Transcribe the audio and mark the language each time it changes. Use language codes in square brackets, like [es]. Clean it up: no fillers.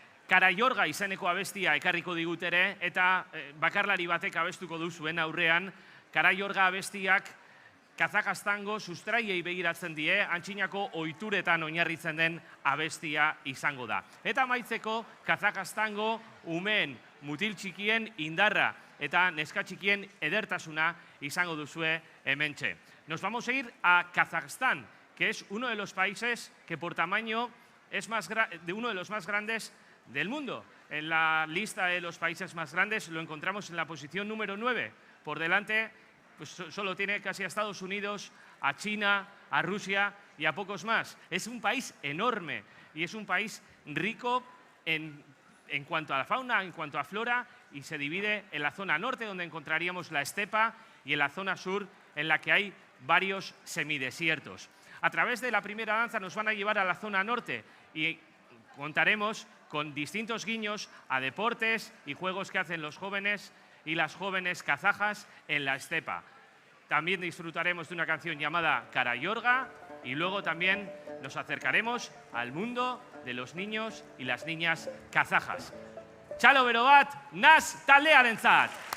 [eu] Karaiorga izeneko abestia ekarriko digutere, eta bakarlari batek abestuko du zuen aurrean, Karaiorga abestiak Kazakstango sustraiei begiratzen die, antzinako ohituretan oinarritzen den abestia izango da. Eta amaitzeko, Kazakstango umeen mutil txikien indarra eta neska txikien edertasuna izango duzue hementxe. [es] Nos vamos a ir a Kazajstán, que es uno de los países que por tamaño es uno de los más grandes del mundo. En la lista de los países más grandes lo encontramos en la posición número 9. Por delante, pues solo tiene casi a Estados Unidos, a China, a Rusia y a pocos más. Es un país enorme y es un país rico en cuanto a la fauna, en cuanto a flora, y se divide en la zona norte, donde encontraríamos la estepa, y en la zona sur, en la que hay varios semidesiertos. A través de la primera danza nos van a llevar a la zona norte y contaremos con distintos guiños a deportes y juegos que hacen los jóvenes y las jóvenes kazajas en la estepa. También disfrutaremos de una canción llamada Karaiorga y luego también nos acercaremos al mundo de los niños y las niñas kazajas. [eu] Txalo bero bat, naz taldearentzat!